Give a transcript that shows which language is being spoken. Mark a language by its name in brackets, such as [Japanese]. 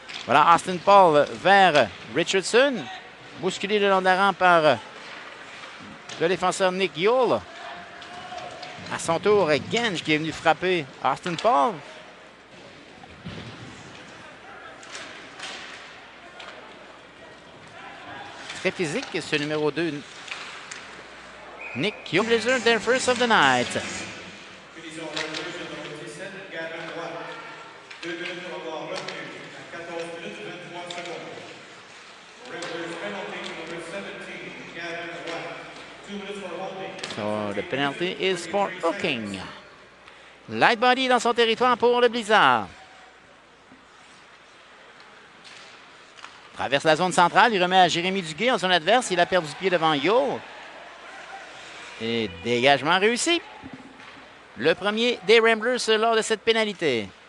[French] Voilà Austin Paul vers Richardson. Bousculé le long de la rampe par le défenseur Nick Yule. À son tour, Genge qui est venu frapper Austin Paul. Très physique, ce numéro 2. [English] Nick Yule, Blizzard, their first of the night. So the penalty is for hooking. [French] Lightbody dans son territoire pour le Blizzard. Traverse la zone centrale, il remet à Jérémy Duguay en zone adverse. Il a perdu pied devant Yule. Et dégagement réussi. Le premier des Ramblers lors de cette pénalité.